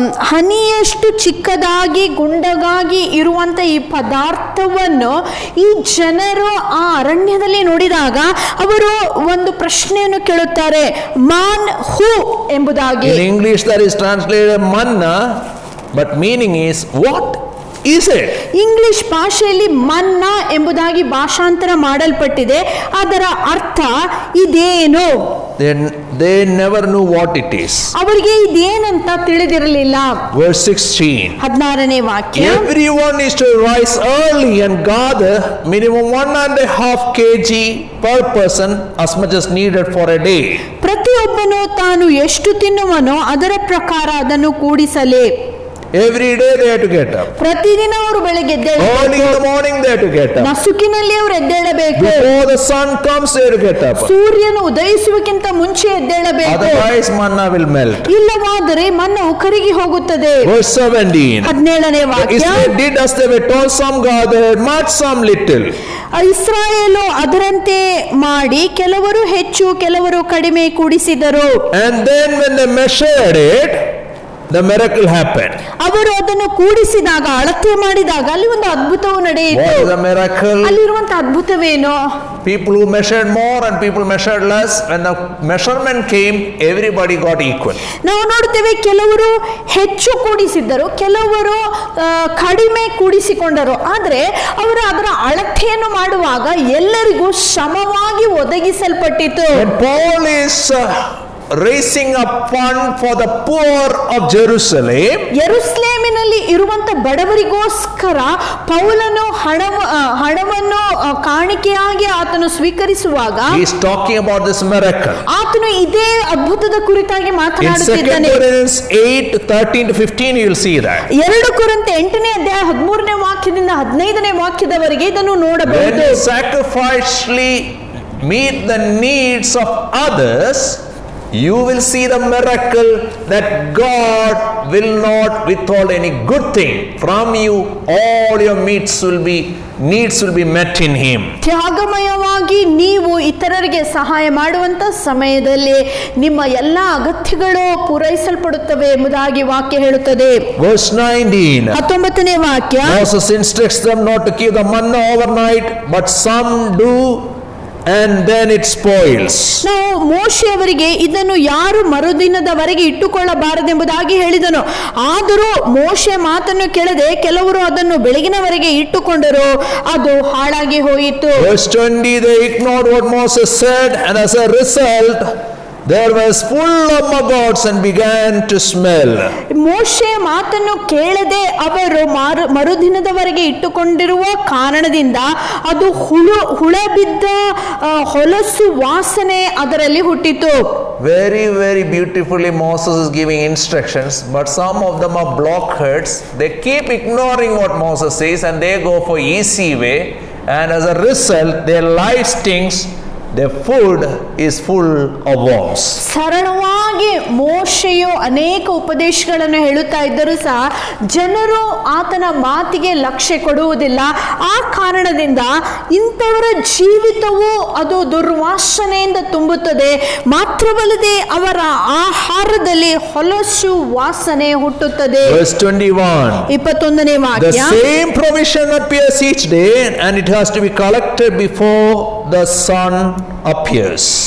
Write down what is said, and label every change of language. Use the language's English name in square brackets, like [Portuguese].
[Kannada] ಹನಿಯಷ್ಟು ಚಿಕ್ಕದಾಗಿ ಗುಂಡಗಾಗಿ ಇರುವಂತ ಈ ಪದಾರ್ಥವನ್ನು ಈ ಜನರು ಆ ಅರಣ್ಯದಲ್ಲಿ ನೋಡಿದಾಗ ಅವರು ಒಂದು ಪ್ರಶ್ನೆಯನ್ನು ಕೇಳುತ್ತಾರೆ, ಮಾನ್ ಹೂ ಎಂಬುದಾಗಿ. [English] In English that is translated manna, but meaning is what is it? [Kannada] English ಭಾಷೆಯಲ್ಲಿ ಮನ್ನಾ ಎಂಬುದಾಗಿ ಭಾಷಾಂತರ ಮಾಡಲ್ಪಟ್ಟಿದೆ. ಅದರ ಅರ್ಥ ಇದೇನು? [English] They never knew what it is. [Kannada] ಅವರಿಗೆ ಇದೇನಂತ ತಿಳಿದಿರಲಿಲ್ಲ. [English] Verse 16. [Kannada] 16ನೇ ವಾಕ್ಯ, [English] Everyone is to rise early and gather minimum 1.5 kg per person, as much as needed for a day. [Kannada] ಪ್ರತಿಯೊಬ್ಬನು ತಾನು ಎಷ್ಟು ತಿನ್ನುವನೋ ಅದರ ಪ್ರಕಾರ ಅದನ್ನು ಕೂಡಿಸಲೇ. [English] Every day they had to get up. [Kannada] ಪ್ರತಿದಿನ ಅವರು ಬೆಳಗ್ಗೆ [English] Early in the morning they had to get up. [Kannada] ನಸುಕಿನಲ್ಲಿ ಅವರು ಎದ್ದೇಳಬೇಕು. [English] Before the sun comes they had to get up. [Kannada] ಸೂರ್ಯನು ಉದಯಿಸುವಕ್ಕಿಂತ ಮುಂಚೆ ಎದ್ದೇಳಬೇಕು. [English] Otherwise manna will melt. [Kannada] ಇಲ್ಲವಾದರೆ ಮನ್ನವು ಕರಗಿ ಹೋಗುತ್ತದೆ. [English] Verse 17. [Kannada] 17ನೇ ವಾಕ್ಯ, [English] Israel did as they were told, some gathered much, some little. [Kannada] ಇಸ್ರಾಯೇಲು ಅದರಂತೆ ಮಾಡಿ ಕೆಲವರು ಹೆಚ್ಚು ಕೆಲವರು ಕಡಿಮೆ ಕೂಡಿಸಿದರು. [English] And then when they measured it, the miracle happened. [Kannada] ಅವರು ಅದನ್ನು ಕೂಡಿಸಿದಾಗ, ಅಳತೆ ಮಾಡಿದಾಗ ಅಲ್ಲಿ ಒಂದು ಅದ್ಭುತವು ನಡೆಯಿತು. [English] What is the miracle? [Kannada] ಅಲ್ಲಿರುವಂತ ಅದ್ಭುತವೇನು? [English] People who measured more and people measured less, when the measurement came, everybody got equal. [Kannada] ನಾವು ನೋಡ್ತೇವೆ, ಕೆಲವರು ಹೆಚ್ಚು ಕೂಡಿಸಿದ್ದರು, ಕೆಲವರು ಕಡಿಮೆ ಕೂಡಿಸಿಕೊಂಡರು. ಆದ್ರೆ ಅವರು ಅದರ ಅಳತೆಯನ್ನು ಮಾಡುವಾಗ ಎಲ್ಲರಿಗೂ ಸಮವಾಗಿ ಒದಗಿಸಲ್ಪಟ್ಟಿತು. [English] When Paul is raising a fund for the poor of Jerusalem, [Kannada] ಯೆರೂಸಲೇಮಿನಲ್ಲಿ ಜೊತೆಯಲ್ಲಿ ಇರುವಂತ ಬಡವರಿಗೋಸ್ಕರ ಪೌಲನು ಹಣವನ್ನು ಕಾಣಿಕೆಯಾಗಿ ಆತನು ಸ್ವೀಕರಿಸುವಾಗ [English] he is talking about this miracle. [Kannada] ಆತನು ಇದೇ ಅದ್ಭುತದ ಕುರಿತಾಗಿ [English] In 2 [Kannada] ಮಾತನಾಡುತ್ತಿದ್ದಾನೆ. [English] Corinthians 8:13 to 15 you will see that. [Kannada] 2 ಕೊರಿಂಥ 8ನೇ ಅಧ್ಯಾಯ 13ನೇ ವಾಕ್ಯದಿಂದ 15ನೇ ವಾಕ್ಯದವರೆಗೆ ಇದನ್ನು [English] When [Kannada] ನೋಡಬಹುದು. [English] you sacrificially meet the needs of others, you will see the miracle that God will not withhold any good thing from you. All your needs will be met in Him. [Kannada] ತ್ಯಾಗಮಯವಾಗಿ ನೀವು ಇತರರಿಗೆ ಸಹಾಯ ಮಾಡುವಂತ ಸಮಯದಲ್ಲಿ ನಿಮ್ಮ ಎಲ್ಲ ಅಗತ್ಯಗಳು ಪೂರೈಸಲ್ಪಡುತ್ತವೆ ಎಂಬುದಾಗಿ ವಾಕ್ಯ ಹೇಳುತ್ತದೆ. [English] Verse 19. [Kannada] 19ನೇ ವಾಕ್ಯ, [English] Moses instructs them not to keep the manna overnight, but some do, and then it spoils. [Kannada] ನಾವು ಮೋಶೆ ಅವರಿಗೆ ಇದನ್ನು ಯಾರು ಮರುದಿನದವರೆಗೆ ಇಟ್ಟುಕೊಳ್ಳಬಾರದೆಂಬುದಾಗಿ ಹೇಳಿದನು. ಆದರೂ ಮೋಶೆ ಮಾತನ್ನು ಕೇಳದೆ ಕೆಲವರು ಅದನ್ನು ಬೆಳಗಿನವರೆಗೆ ಇಟ್ಟುಕೊಂಡರು, ಅದು ಹಾಳಾಗಿ ಹೋಯಿತು. [English] Verse 20, they ignored what Moses said, and as a result there was full of maggots and began to smell. [Kannada] ಮೋಶೆ ಮಾತನ್ನು ಕೇಳದೆ ಅವರು ಮರುದಿನದವರೆಗೆ ಇಟ್ಟುಕೊಂಡಿರುವ ಕಾರಣದಿಂದ ಅದು ಹುಳ ಬಿದ್ದ ಹೊಲಸು ವಾಸನೆ ಅದರಲ್ಲಿ ಹುಟ್ಟಿತು. [English] Very, very beautifully Moses is giving instructions, but some of them are blockheads. They keep ignoring what Moses says and they go for easy way, and as a result their life stinks. Their food is full of worms. [Kannada] ಸರಳವಾಗಿ ಮೋಶೆಯು ಅನೇಕ ಉಪದೇಶಗಳನ್ನು ಹೇಳುತ್ತಾ ಇದ್ದರೂ ಸಹ ಜನರು ಆತನ ಮಾತಿಗೆ ಲಕ್ಷ್ಯ ಕೊಡುವುದಿಲ್ಲ. ಆ ಕಾರಣದಿಂದ ಇಂಥವರ ಜೀವಿತವು ಅದು ದುರ್ವಾಸನೆಯಿಂದ ತುಂಬುತ್ತದೆ. ಮಾತ್ರವಲ್ಲದೆ ಅವರ ಆಹಾರದಲ್ಲಿ ಹೊಲಸು ವಾಸನೆ ಹುಟ್ಟುತ್ತದೆ. [English] Verse 21. [Kannada] 21ನೇ [English] The [Kannada] ವಾಕ್ಯ, [English] same provision appears each day, and it has to be collected before the sun appears.